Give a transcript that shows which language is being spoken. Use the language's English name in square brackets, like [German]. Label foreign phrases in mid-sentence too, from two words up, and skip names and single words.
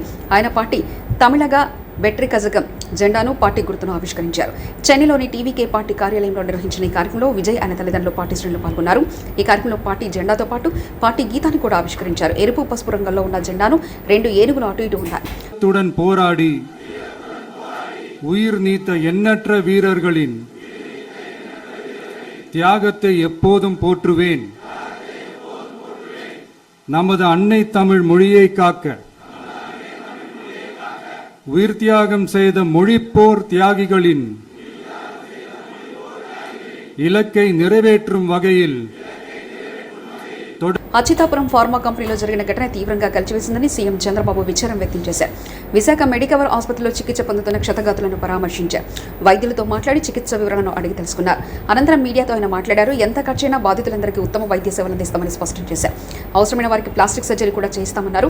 [Telugu] ఆయన పార్టీ తమిళగా బెట్రి కజగం జెండాను పార్టీ గుర్తును ఆవిష్కరించారు. చెన్నైలోని టీవీకే పార్టీ కార్యాలయంలో నిర్వహించిన ఈ కార్యక్రమంలో విజయ్ ఆయన తల్లిదండ్రులు పార్టీ శ్రేణులు పాల్గొన్నారు. ఈ కార్యక్రమంలో పార్టీ జెండాతో పాటు పార్టీ గీతాన్ని కూడా ఆవిష్కరించారు. ఎరుపు పసుపు రంగులో ఉన్న జెండాను 2 ఏనుగులు అటు ఇటు ఉన్నాయి. [Tamil] పోరాడి உயிர் நீத்த எண்ணற்ற வீரர்களின் தியாகத்தை எப்போதும் போற்றுவேன். நமது அன்னை தமிழ் மொழியை காக்க உயிர் தியாகம் செய்த மொழிப்போர் தியாகிகளின் இலக்கை நிறைவேற்றும் வகையில் [Telugu] అచ్యుతాపురం ఫార్మా కంపెనీలో జరిగిన ఘటన తీవ్రంగా కలిచివేసిందని సీఎం చంద్రబాబు విచారం వ్యక్తం చేశారు. విశాఖ మెడికవర్ ఆసుపత్రిలో చికిత్స పొందుతున్న క్షతగాతులను పరామర్శించారు. వైద్యులతో మాట్లాడి చికిత్స వివరాలను అడిగి తెలుసుకున్నారు. అనంతరం మీడియాతో ఆయన మాట్లాడారు. ఎంత ఖర్చైనా బాధితులందరికీ ఉత్తమ వైద్య సేవలు అందిస్తామని స్పష్టం చేశారు. అవసరమైన వారికి ప్లాస్టిక్ సర్జరీ కూడా చేయిస్తామన్నారు.